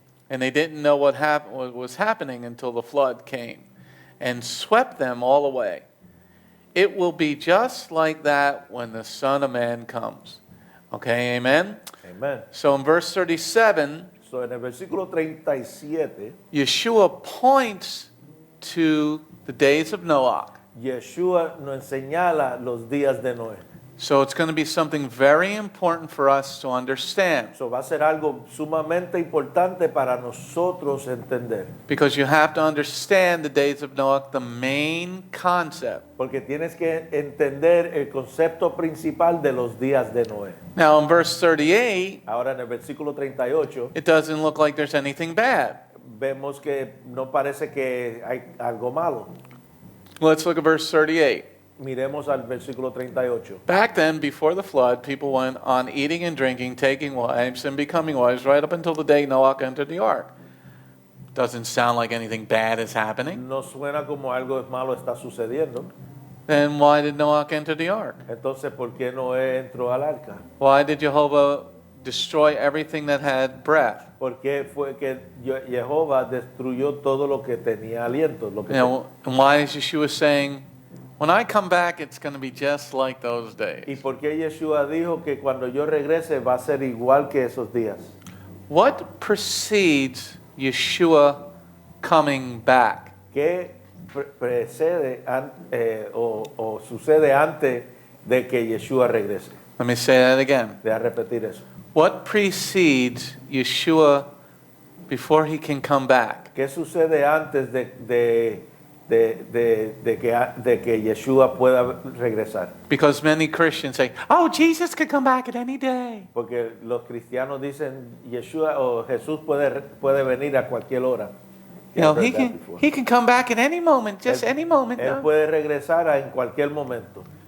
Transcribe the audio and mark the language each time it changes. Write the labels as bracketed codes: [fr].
[en] And they didn't know what was happening until the flood came and swept them all away. It will be just like that when the Son of Man comes. Okay, amen? Amen. So in verse 37, [es] So en el versículo 37, [en] Yeshua points to the days of Noach. [es] Yeshua nos señala los días de Noé. [en] So it's going to be something very important for us to understand. [es] Eso va a ser algo sumamente importante para nosotros entender. [en] Because you have to understand the days of Noach, the main concept. [es] Porque tienes que entender el concepto principal de los días de Noé. [en] Now in verse 38, [es] Ahora en el versículo 38, [en] it doesn't look like there's anything bad. [es] vemos que no parece que hay algo malo. [en] Let's look at verse 38. [es] Miremos al versículo 38. [en] Back then, before the flood, people went on eating and drinking, taking wives and becoming wives, right up until the day Noach entered the ark. Doesn't sound like anything bad is happening. [es] No suena como algo malo está sucediendo. [en] Then why did Noach enter the ark? [es] Entonces, ¿por qué Noé entró al arca? [en] Why did Jehovah destroy everything that had breath? [es] ¿Por qué fue que Jehová destruyó todo lo que tenía aliento? Lo que [en] And why is Yeshua saying, when I come back, it's going to be just like those [es] ¿Y [en] days? [es] por qué Yeshua dijo que cuando yo regrese va a ser igual que esos días? [en] What precedes Yeshua coming back? [es] ¿Qué precede o sucede antes de que Yeshua regrese? [en] Let me say that again. [es] Voy a repetir eso. [en] What precedes Yeshua before he can come back? [es] ¿Qué sucede antes de que Yeshua pueda regresar? [en] Because many Christians say, oh, Jesus could come back at any day. [es] Porque los cristianos dicen Yeshua o Jesús puede venir a cualquier hora. [en] You know, I've heard he that can, before. he can come back at any moment, just any moment. [es] Él No? puede regresar en cualquier momento.